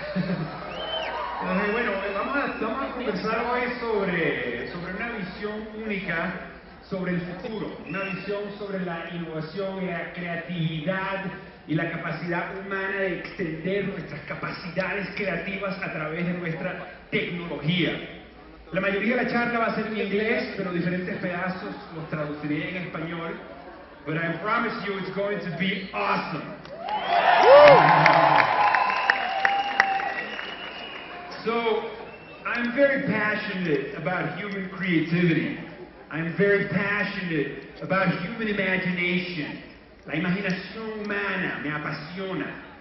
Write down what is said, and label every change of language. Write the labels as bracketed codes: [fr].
[es] Entonces, bueno, vamos a conversar hoy sobre una visión única sobre el futuro, una visión sobre la innovación y la creatividad y la capacidad humana de extender nuestras capacidades creativas a través de nuestra tecnología. La mayoría de la charla va a ser en inglés, pero diferentes pedazos los traduciré en español. [en] But I promise you it's going to be awesome. So, I'm very passionate about human creativity. I'm very passionate about human imagination. [es] La imaginación humana me apasiona.